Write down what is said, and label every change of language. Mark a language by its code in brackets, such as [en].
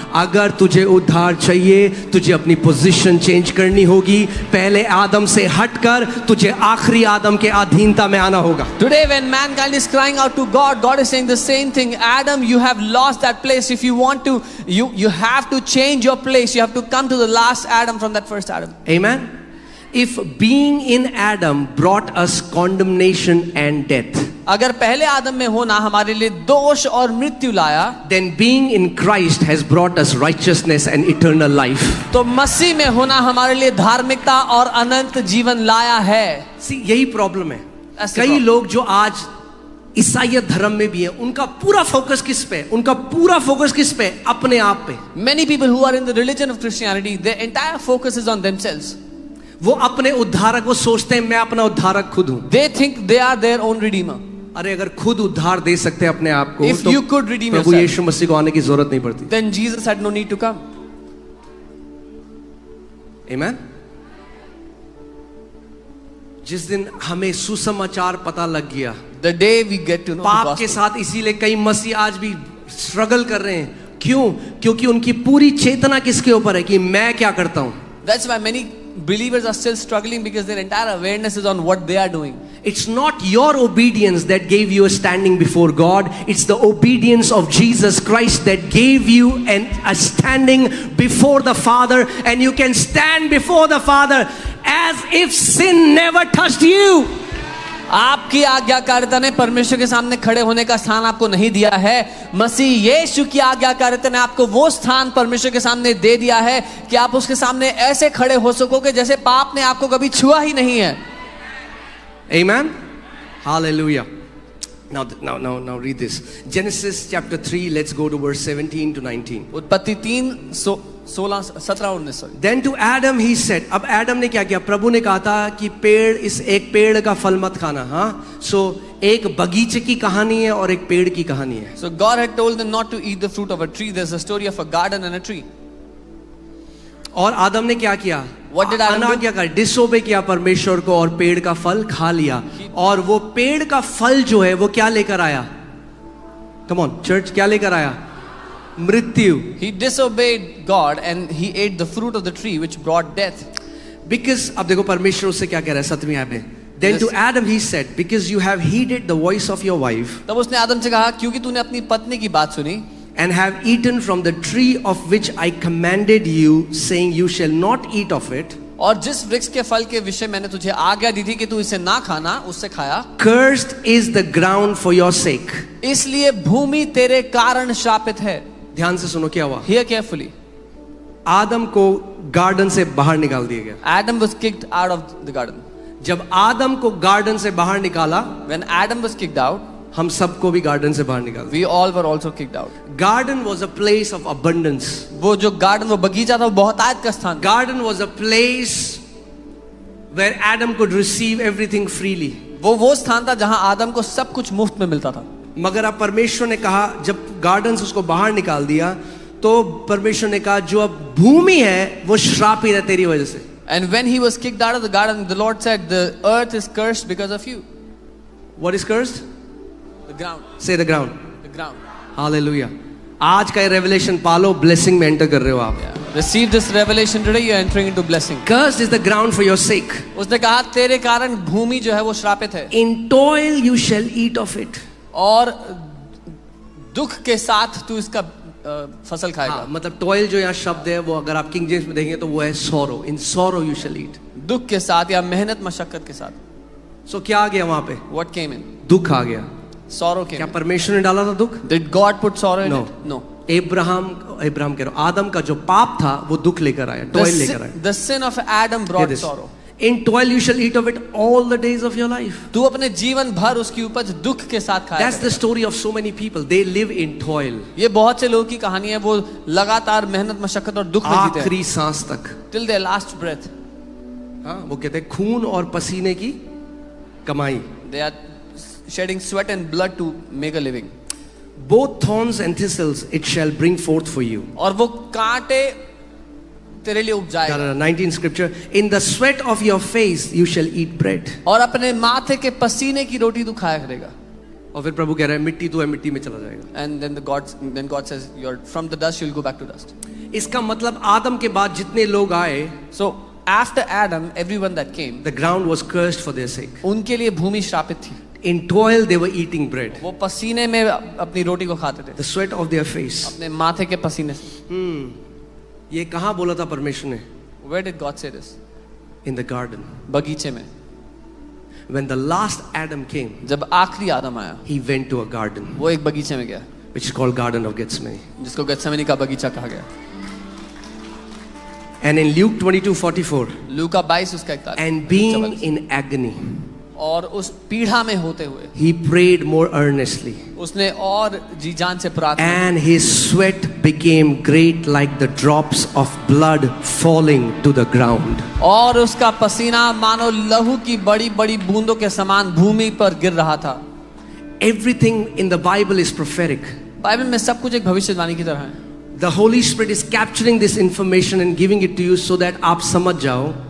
[hi] अगर तुझे उद्धार चाहिए, तुझे अपनी पोजीशन चेंज करनी होगी। पहले आदम से हटकर तुझे आखिरी आदम के अधीनता में आना होगा। [en] Today when mankind is crying out to God, God is saying the same thing. Adam, you have lost that place. If you want to, you have to change your place. You have to come to the last Adam from that first Adam. Amen. If being in Adam brought us condemnation and death, [hi] अगर पहले आदम में होना हमारे लिए दोष और मृत्यु लाया, [en] then being in Christ has brought us righteousness and eternal life. [hi] तो मसीह में होना हमारे लिए धार्मिकता और अनंत जीवन लाया है। See, यही प्रॉब्लम है। ऐसे कई [en] problem. [hi] लोग जो आज ईसाईयत धर्म में भी है, उनका पूरा फोकस किस पे? उनका पूरा फोकस किस पे? अपने आप पे। [en] Many people who are in the religion of Christianity, their entire focus is on themselves. [hi] वो अपने उद्धारक, वो सोचते हैं मैं अपना उद्धारक खुद हूं। [en] They think they are their own redeemer. [hi] अरे अगर खुद उद्धार दे सकते हैं अपने आप को, [en] If [hi] तो [en] you could redeem [hi] Prabhu [en] yourself, [hi] यीशु मसीह को आने की जरूरत नहीं पड़ती। [en] then Jesus had no need to come. Amen? [hi] जिस दिन हमें सुसमाचार पता लग गया, [en] The day we get to know the [hi] पाप के [en] gospel. [hi] साथ, इसीलिए कई मसीह आज भी स्ट्रगल कर रहे हैं। क्यों? क्योंकि उनकी पूरी चेतना किसके ऊपर है कि मैं क्या करता हूं। [en] That's why many believers are still struggling, because their entire awareness is on what they are doing. It's not your obedience that gave you a standing before God. It's the obedience of Jesus Christ that gave you a standing before the Father, and you can stand before the Father as if sin never touched you. [hi] आपकी आज्ञाकारिता ने परमेश्वर के सामने खड़े होने का स्थान आपको नहीं दिया है। मसीह यीशु की आज्ञाकारिता ने आपको वो स्थान परमेश्वर के सामने दे दिया है कि आप उसके सामने ऐसे खड़े हो सकोगे जैसे पाप ने आपको कभी छुआ ही नहीं है। [en] Amen. Hallelujah. Now read this. Genesis chapter 3, let's go to verse 17 to 19. [hi] उत्पत्ति 3 16 17 19 sorry. [en] Then to Adam he said, [hi] अब Adam ने क्या किया? प्रभु ने कहा था कि इस एक पेड़ का फल मत खाना। हाँ, so एक बगीचे की कहानी है और एक पेड़ की कहानी है। [en] So God had told them not to eat the fruit of a tree. There's a story of a garden and a tree. [hi] और आदम ने क्या किया? [en] What did Adam do? [hi] अनाज्ञा कर, डिसोबे किया परमेश्वर को और पेड़ का फल खा लिया। और वो पेड़ का फल जो है वो क्या लेकर आया? [en] Come on, church, [hi] क्या लेकर आया? मृत्यु। [en] He disobeyed God and he ate the fruit of the tree which brought death. [hi] Because अब देखो परमेश्वर उससे क्या कह रहा है 7वीं आयत में। [en] Then to Adam he said, because you have heeded the voice of your wife [hi] तब उसने आदम से कहा, क्योंकि तूने अपनी पत्नी की बात सुनी, [en] and have eaten from the tree of which I commanded you, saying, You shall not eat of it, [hi] और जिस वृक्ष के फल के विषय मैंने तुझे आज्ञा दी थी कि तू इसे ना खाना, उससे खाया, [en] cursed is the ground for your sake. [hi] इसलिए भूमि तेरे कारण श्रापित है। ध्यान से सुनो क्या हुआ। [en] Hear carefully. [hi] आदम को गार्डन से बाहर निकाल दिया गया। [en] Adam was kicked out of the garden. [hi] जब आदम को गार्डन से बाहर निकाला, [en] When Adam was kicked out, [hi] हम सबको भी गार्डन से बाहर निकाल दिया। [en] we all were also kicked out. Garden was a place of abundance. [hi] वो जो गार्डन, वो बगीचा था, वो बहुतायत का स्थान था। [en] Garden was a place where Adam could receive everything freely. [hi] वो स्थान था जहां आदम को सब कुछ मुफ्त में मिलता था। मगर अब परमेश्वर ने कहा, जब गार्डन से उसको बाहर निकाल दिया, तो परमेश्वर ने कहा जो अब भूमि है वो श्रापित है तेरी वजह से। [en] And when he was kicked out of the garden, the Lord said, "The earth is cursed because of you." What is cursed? The ground. Say the ground. The ground. Hallelujah. [hi] आज का रेवलेशन पालो, blessing में enter कर रहे हो आप। [en] Yeah. Receive this revelation today. You are entering into blessing. Cursed is the ground for your sake. [hi] उसने कहा तेरे कारण भूमि जो है वो श्रापित है। [en] In toil you shall eat of it. [hi] और दुख के साथ तू इसका फसल खाएगा। मतलब टॉयल जो यहाँ शब्द है वो अगर आप किंग जेम्स में देखेंगे तो वो है sorrow. [en] In sorrow you shall eat. [hi] दुख के साथ या मेहनत मशक्कत के साथ। So क्या आ गया वहां पे? [en] What came in? [hi] दुख आ गया। [en] Sorrow came. [hi] क्या परमेश्वर ने डाला था दुख? [en] Did God put sorrow in No. it? No. [hi] Ibrahim कह रहा हूं, आदम का जो पाप था वो दुख लेकर आया, टॉयल लेकर आया। [en] The sin of Adam brought sorrow. In toil you shall eat of it all the days of your life. [hi] तू अपने जीवन भर उसकी उपज दुख के साथ खाएगा। [en] That's the story of so many people. They live in toil. [hi] ये बहुत से लोगों की कहानी है, वो लगातार मेहनत मशक्कत और दुख में जीते हैं। आखिरी सांस तक। [en] Till their last breath. [hi] हाँ, वो कहते हैं खून और पसीने की कमाई। [en] They are shedding sweat and blood to make a living. Both thorns and thistles it shall bring forth for you. [hi] और वो कांटे तेरे लिए उपजाएगा। [en] 19 scripture, in the sweat of your face you shall eat bread. [hi] और अपने माथे के पसीने की रोटी तू खाया करेगा। और फिर प्रभु कह रहा है मिट्टी तू है, मिट्टी में चला जाएगा। [en] And then God says, "You're from the dust, you'll go back to dust." [hi] इसका मतलब आदम के बाद जितने लोग आए, [en] So after Adam, everyone that came, the ground was cursed for their sake. [hi] उनके लिए भूमि श्रापित थी। [en] In toil they were eating bread. [hi] वो पसीने में अपनी रोटी को खाते थे। [en] The sweat of their face. [hi] अपने माथे के पसीने से। ये कहाँ बोला था परमेश्वर ने? [en] Where did God say this? In the garden. [hi] बगीचे में। [en] When the last Adam came, [hi] जब आखिरी आदम आया, [en] he went to a garden, [hi] वो एक बगीचे में गया, [en] which is called Garden of Gethsemane. [hi] जिसको गेत्सेमनी का बगीचा कहा गया। [en] And in Luke 22:44, [hi] लूका 22 उसका 41, [en] and being in agony, [hi] और उस पीड़ा में होते हुए [en] he prayed more earnestly, [hi] उसने और जी जान से प्रार्थना, [en] and his sweat became great like the drops of blood falling to the ground. [hi] और उसका पसीना मानो लहू की बड़ी बड़ी बूंदों के समान भूमि पर गिर रहा था। [en] Everything in the Bible is prophetic. [hi] Bible में सब कुछ एक भविष्यवाणी की तरह है। [en] The Holy Spirit is capturing this information and giving it to you so that [hi] आप समझ जाओ।